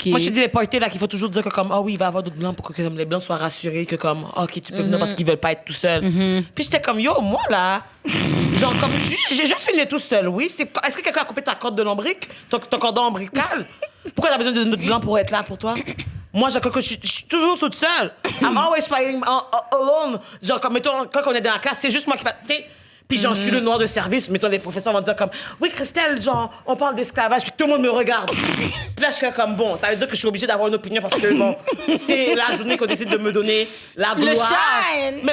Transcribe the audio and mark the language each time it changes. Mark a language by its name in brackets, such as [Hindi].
[French] Moi, je te dis les parties là qu'il faut toujours dire que comme, oui, il va y avoir d'autres blancs pour que comme, les blancs soient rassurés que comme, OK, tu peux venir parce qu'ils veulent pas être tout seuls. Puis j'étais comme, yo, moi, là, genre, comme, j'ai juste fini tout seul, oui. Est-ce que quelqu'un a coupé ta corde de lombric? Ton cordon ombilical? Pourquoi t'as besoin de notre blanc pour être là pour toi? Moi, genre, quand je suis toujours toute seule. [English] I'm always fighting alone. [French] Genre, comme, mettons, quand on est dans la classe, c'est juste moi qui fais, tu sais. Puis genre, je suis le noir de service. Mettons, les professeurs vont dire comme, oui, Christelle, genre, on parle d'esclavage. Puis tout le monde me regarde. Puis là, je suis comme, bon, ça veut dire que je suis obligée d'avoir une opinion parce que, bon, c'est la journée qu'on décide de me donner la gloire. Le shine!